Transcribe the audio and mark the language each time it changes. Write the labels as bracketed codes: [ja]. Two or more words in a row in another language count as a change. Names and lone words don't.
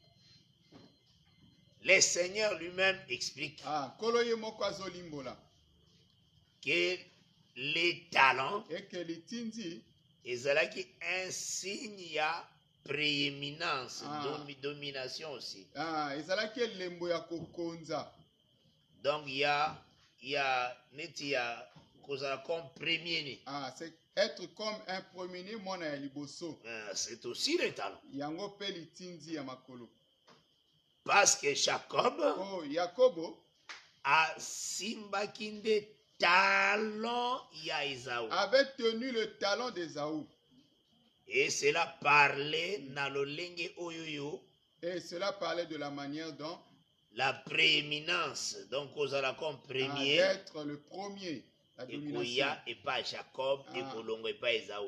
[fr] le Seigneur lui-même explique que les talents ezalaki un signe ya prééminence, domination aussi. Donc il y a [ln] neti ya kozala [fr] comme premier. C'est être comme un premier [ln] mona ya liboso. [fr] C'est aussi le talent. [ln] Yango pe litindi ya makolo. [fr] Parce que Jacob Jacobo [ln] a simbaki nde talon ya Ésaü. [fr] Avait tenu le talon d'Ésaü. Et cela parlait [ln] na lolenge oyoyo. [fr] Et cela parlait de la manière dont la prééminence, donc ozala comme premier, d'être le premier, la domination. Et pas Jacob et Kolongo et pas Ésaü.